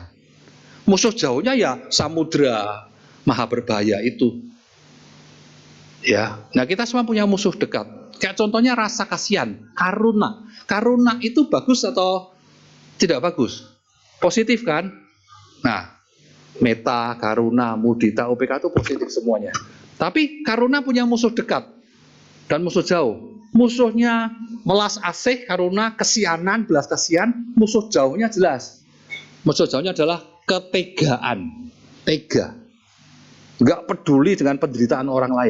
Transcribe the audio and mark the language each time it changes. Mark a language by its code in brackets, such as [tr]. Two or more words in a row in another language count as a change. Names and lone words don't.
[id] Musuh jauhnya ya samudra maha berbahaya itu. Ya, nah kita semua punya musuh dekat. Kayak contohnya rasa kasihan, karuna. Karuna itu bagus atau tidak bagus? Positif kan? Nah, [pi] metta, karuna, mudita, [id] UPK itu positif semuanya. Tapi karuna punya musuh dekat dan musuh jauh. Musuhnya melas asih, karuna, kesianan, belas kasihan. Musuh jauhnya jelas. Musuh jauhnya adalah ketegaan. Tega. Nggak peduli dengan penderitaan orang lain.